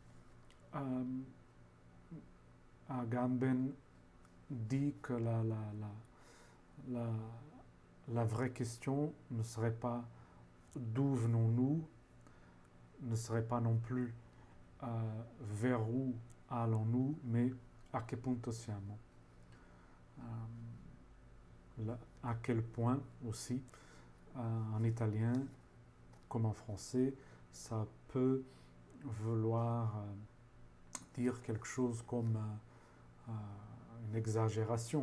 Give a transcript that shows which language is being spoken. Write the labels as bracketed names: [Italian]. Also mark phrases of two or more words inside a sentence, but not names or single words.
[French] Agamben dit que la vraie question ne serait pas d'où venons-nous, ne serait pas non plus vers où allons-nous, mais [Italian] a che punto siamo? [French] À quel point aussi, en italien comme en français, ça peut vouloir dire quelque chose comme une exagération.